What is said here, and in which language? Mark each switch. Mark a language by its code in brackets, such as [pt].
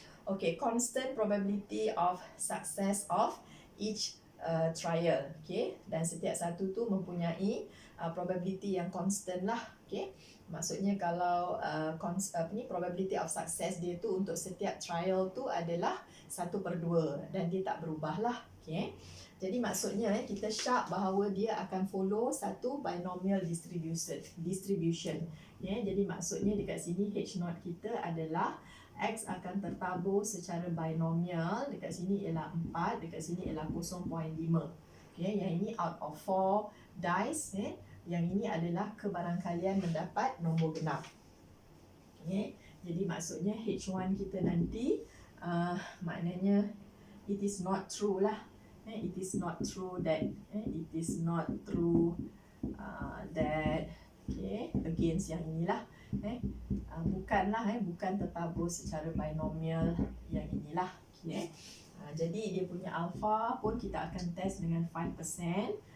[en] Okay, constant probability of success of each trial. [ms] Okay, dan setiap satu tu mempunyai probability yang constant lah. Okay, maksudnya kalau [en] probability of success [ms] dia tu untuk setiap trial tu adalah 1/2 dan dia tak berubah lah. Okay, jadi maksudnya kita syak bahawa dia akan follow satu binomial distribution. Jadi maksudnya dekat sini H0 kita adalah X akan tertabur secara binomial. Dekat sini ialah 4, dekat sini ialah 0.5. Okay, yang ini out of 4 dice. Yang ini adalah kebarangkalian mendapat nombor genap. Okay, jadi maksudnya H1 kita nanti maknanya [en] it is not true [ms] lah. [en] It is not true that it is not true that against [ms] yang inilah. Bukan tertabur secara binomial yang inilah. Jadi dia punya alpha pun kita akan test dengan 5%.